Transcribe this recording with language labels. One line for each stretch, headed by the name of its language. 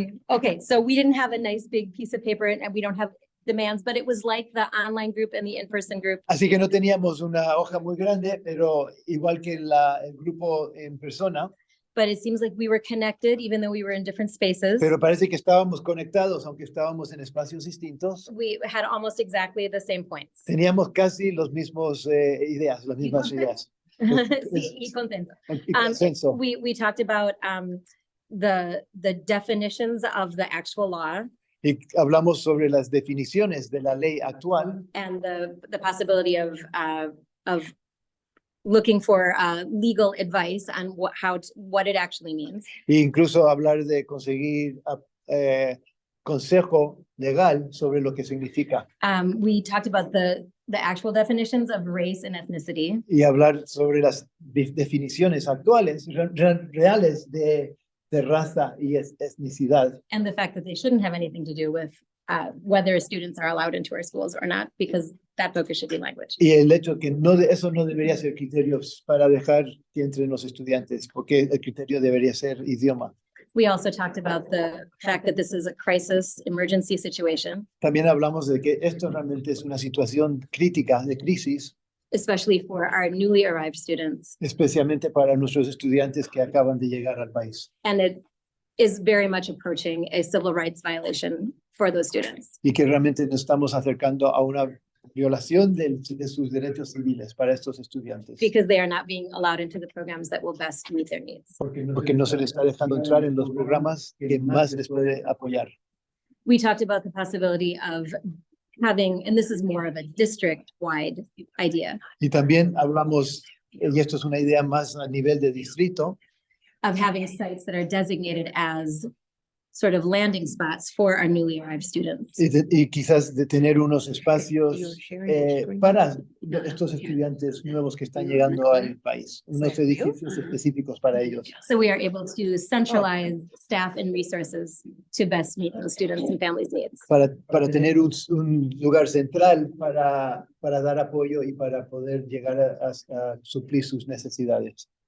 English: Okay, so we didn't have a nice big piece of paper and we don't have demands, but it was like the online group and the in-person group.
Spanish: Así que no teníamos una hoja muy grande, pero igual que el grupo en persona,
English: But it seems like we were connected even though we were in different spaces.
Spanish: pero parece que estábamos conectados, aunque estábamos en espacios distintos.
English: We had almost exactly the same points.
Spanish: Teníamos casi los mismos ideas, las mismas ideas. Sí, y contento. Y consenso.
English: We talked about the definitions of the actual law
Spanish: Y hablamos sobre las definiciones de la ley actual
English: and the possibility of looking for legal advice on what it actually means.
Spanish: e incluso hablar de conseguir consejo legal sobre lo que significa
English: We talked about the actual definitions of race and ethnicity.
Spanish: y hablar sobre las definiciones actuales, reales de raza y etnicidad.
English: And the fact that they shouldn't have anything to do with whether students are allowed into our schools or not, because that focus should be language.
Spanish: Y el hecho que eso no debería ser criterios para dejar que entren los estudiantes, porque el criterio debería ser idioma.
English: We also talked about the fact that this is a crisis emergency situation,
Spanish: También hablamos de que esto realmente es una situación crítica, de crisis,
English: especially for our newly arrived students.
Spanish: especialmente para nuestros estudiantes que acaban de llegar al país.
English: And it is very much approaching a civil rights violation for those students.
Spanish: Y que realmente nos estamos acercando a una violación de sus derechos civiles para estos estudiantes.
English: Because they are not being allowed into the programs that will best meet their needs.
Spanish: Porque no se les está dejando entrar en los programas que más les puede apoyar.
English: We talked about the possibility of having, and this is more of a district-wide idea,
Spanish: Y también hablamos, y esto es una idea más a nivel de distrito,
English: of having sites that are designated as sort of landing spots for our newly arrived students.
Spanish: y quizás de tener unos espacios para estos estudiantes nuevos que están llegando al país, unos edificios específicos para ellos.
English: So we are able to centralize staff and resources to best meet those students and families' needs.
Spanish: Para tener un lugar central para dar apoyo y para poder llegar a suplir sus necesidades.